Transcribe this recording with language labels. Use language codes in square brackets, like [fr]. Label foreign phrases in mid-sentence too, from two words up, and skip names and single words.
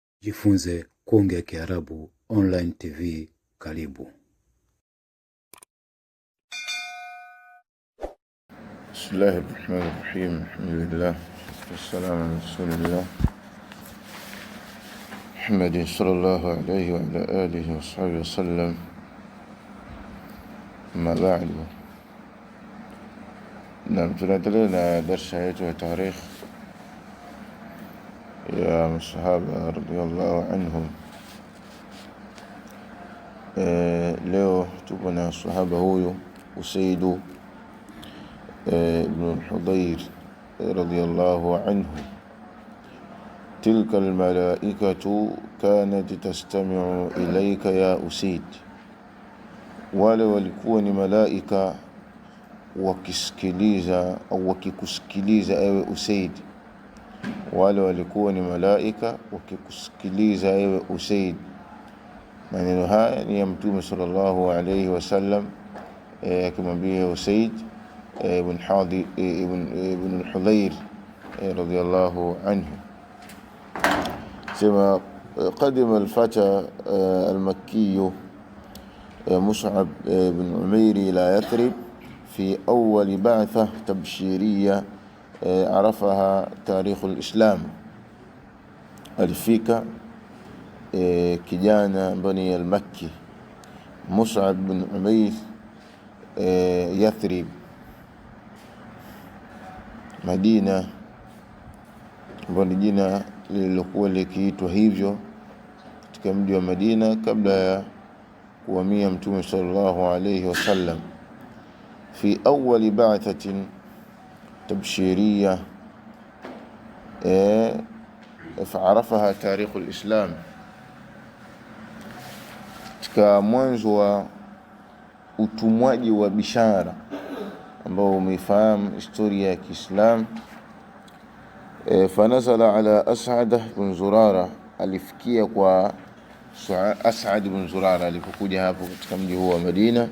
[sw] Jifunze kuongea Kiarabu [en] online TV. [sw] Karibu. [ar] بسم الله الرحمن الرحيم. [sw] Alhamdulillah. [ar] والسلام على رسول الله محمد صلى الله عليه وعلى آله وصحبه وسلم. أما بعد. [sw] Tunaendelea na darsa yetu ya tarikh ya masahaba [ar] رضي الله عنهم. [sw] Leo tupo na sahaba huyu Usaid ibn al-Hudayr [ar] رضي الله عنه. تلك الملائكة كانت تستمع إليك يا أسيد, [sw] wale walikuwa ni malaika wakisikiliza au wakikusikiliza ewe Usaid. Wale walikuwa ni malaika wakikusikiliza ewe Usaid. Maneno haya ni ya Mtume [ar] صلى الله عليه وسلم [sw] akimwambia Usaid ibn al-Hudayr [ar] رضي الله عنه. Sema قدم الفتى المكي مصعب بن عمير إلى يثرب في أول بعثة تبشيرية عرفها تاريخ الإسلام. [sw] alifika kijana bani al-Makki Mus'ab bin Umair Yathrib, Madina, ambalo jina lililokuwa likiitwa hivyo katika mji wa Madina kabla ya kuhamia Mtume [ar] صلى الله عليه وسلم. في أول بعثة تبشيرية فعرفها تاريخ الإسلام. [sw] katika mwanzo wa utumwaji wa bishara ambao umeifahamu historia ya Kiislamu. [ar] فنزل على أسعد بن زرارة, [sw] alifikia kwa As'ad bin Zurara alipokuja hapo katika mji huo wa Madina.